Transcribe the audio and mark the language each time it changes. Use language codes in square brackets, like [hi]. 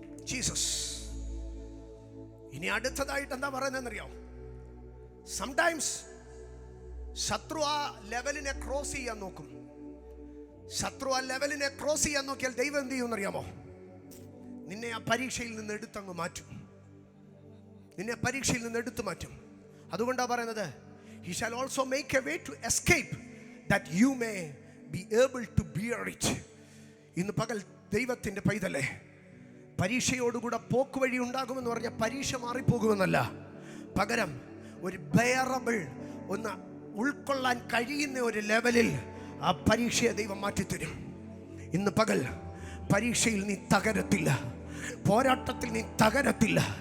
[ml] Jesus. ഇനി അടുത്തതായിട്ട് എന്താ പറയുന്നതെന്നറിയാം? സംടൈംസ് ശത്രു ആ ലെവലിനെ ക്രോസ് ചെയ്യാൻ നോക്കും. ശത്രു ആ ലെവലിനെ ക്രോസ് ചെയ്യാൻ നോക്കിയാൽ ദൈവം എന്ത് ചെയ്യുമെന്നറിയാമോ? നിന്നെ ആ പരീക്ഷയിൽ നിന്ന് എടുത്തങ്ങ് മാറ്റും. നിന്നെ പരീക്ഷയിൽ നിന്ന് എടുത്തു മാറ്റും. അതുകൊണ്ടാണ് പറയുന്നത്, [en] He shall also make a way to escape that you may be able to bear it. [ml] ഇന്ന് പകൽ ദൈവത്തിൻ്റെ പൈതലേ, പരീക്ഷയോടുകൂടെ പോക്ക് വഴി ഉണ്ടാകുമെന്ന് പറഞ്ഞാൽ പരീക്ഷ മാറിപ്പോകുമെന്നല്ല. പകരം ഒരു ബെയറബിൾ, ഒന്ന് ഉൾക്കൊള്ളാൻ കഴിയുന്ന ഒരു ലെവലിൽ ആ പരീക്ഷയെ ദൈവം മാറ്റിത്തരും. ഇന്ന് പകൽ പരീക്ഷയിൽ നീ തകരത്തില്ല, പോരാട്ടത്തിൽ നീ തകരത്തില്ല.